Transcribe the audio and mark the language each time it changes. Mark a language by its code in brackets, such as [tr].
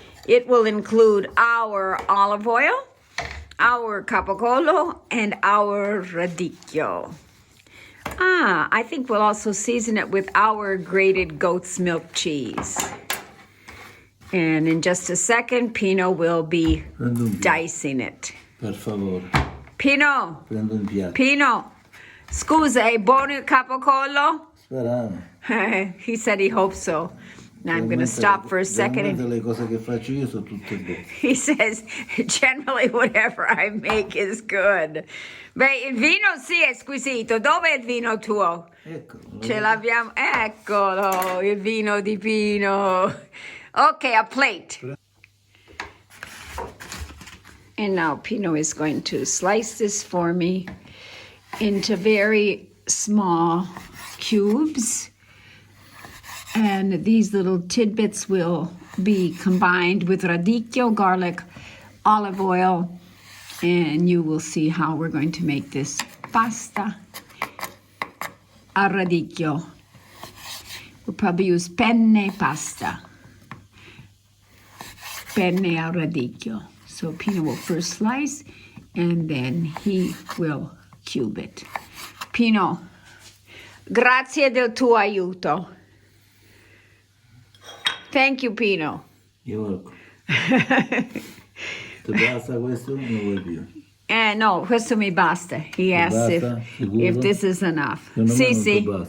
[en] It will include our olive oil, our capocolo, and our radicchio. I think we'll also season it with our grated goat's milk cheese. And in just a second, Pino will be dicing it. [it] Per favore. Pino, Prendo un piatto. Pino, scusa, è buono il capocolo? Speravo. [en] He said he hopes so. Now I'm going to stop for a second. [it] Le cose che faccio io sono tutte buone. [en] He says, generally whatever I make is good. [it] Beh, il vino sì è squisito. Dove è il vino tuo? Eccolo. Ce l'abbiamo. Eccolo, il vino di Pino. [en] Okay, a plate. And now Pino is going to slice this for me into very small cubes. And these little tidbits will be combined with radicchio, garlic, olive oil, and you will see how we're going to make this pasta al radicchio. We'll probably use penne pasta. Penne al radicchio. So Pino will first slice, and then he will cube it. [it] Pino, grazie del tuo aiuto. [en] Thank you, Pino. You're welcome. [it] Ti basta questo o non vuoi più? No, questo mi basta. [en] He asks if this is enough. [it] Sì.